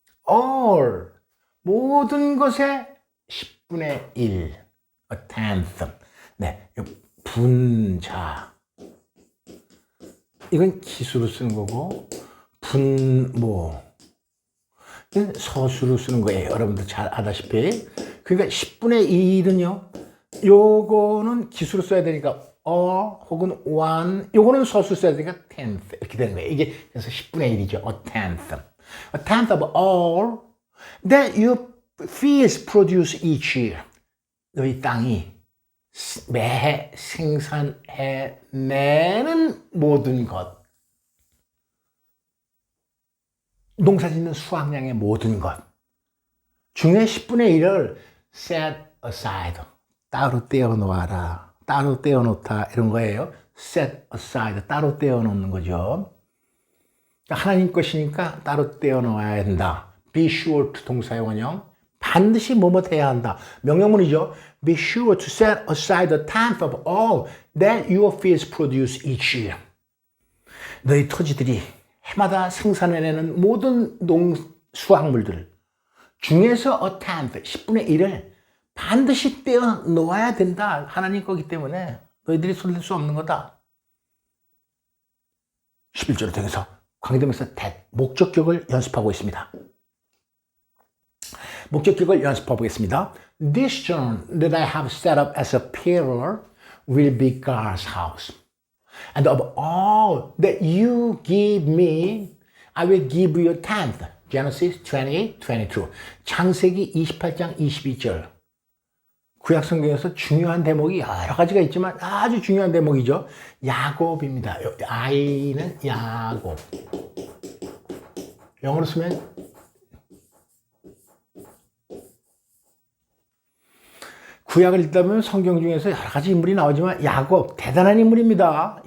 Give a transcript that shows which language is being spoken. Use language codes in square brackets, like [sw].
[ko] all 모든 것의 10분의 1 a tenth 네 분자 이건 기수로 쓰는 거고 분모 서수로 쓰는 거예요. 여러분들 잘 아다시피. 그러니까 10분의 1은요. 요거는 기수로 써야 되니까 혹은 1 요거는 서수 써야 되니까 tenth 이렇게 되는 거예요. 이게 그래서 10분의 1이죠. a tenth. [en] A tenth of all that your fields produce each year. [ko] 너희 땅이 매해 생산해내는 모든 것. 농사짓는 수확량의 모든 것 중에 10분의 1을 set aside 따로 떼어놓아라 따로 떼어놓다 이런 거예요. set aside 따로 떼어놓는 거죠. 하나님 것이니까 따로 떼어놓아야 된다. be sure to 동사의 원형 반드시 뭐뭐 해야 한다. 명령문이죠. [en] be sure to set aside a tenth of all that your fields produce each year. [ko] 너희 토지들이 해마다 생산해내는 모든 수확물들 중에서 a tenth, 10분의 1을 반드시 떼어 놓아야 된다. 하나님 거기 때문에 너희들이 손댈 수 없는 거다. 11절을 통해서 관계대명사 that, 목적격을 연습하고 있습니다. 목적격을 연습해 보겠습니다. [en] This stone that I have set up as a pillar will be God's house. And of all that you give me, I will give you a tenth. [ko] Genesis 28:22. 창세기 28장 22절. 구약 성경에서 중요한 대목이 여러 가지가 있지만 아주 중요한 대목이죠. 야곱입니다. 아이는 야곱. 영어로 쓰면 구약을 읽다 보면 성경 중에서 여러 가지 인물이 나오지만 야곱 대단한 인물입니다.